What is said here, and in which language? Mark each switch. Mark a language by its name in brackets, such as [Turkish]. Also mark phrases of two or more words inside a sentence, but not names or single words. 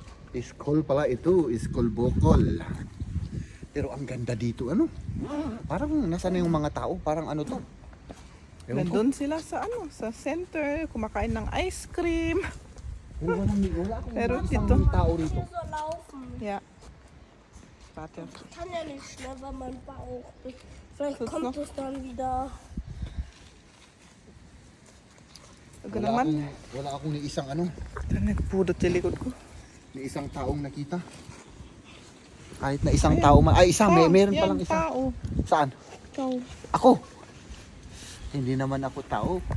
[Filipino] Iskol pala ito, Iskol Bokol. Pero ang ganda dito, ano? Parang nasaan na yung mga tao? Parang ano to? Ewan ko. Nandun sila sa ano, sa center, kumakain ng [English] ice cream. [Filipino] Wala akong Pero isang dito- tao rito. [German] So laufen. Ja. Warte. Kann ja nicht schnell, wenn mein Bauch ist. Vielleicht Guck's kommt noch. es dann wieder. [Filipino] Huwag naman. Wala akong ni isang ano, Nagpudot sa likod ko. ni isang taong nakita. Kahit na isang tao man. Ay, meron yan, palang isa. tao. Saan? Ikaw. Ako! Hindi naman ako tao.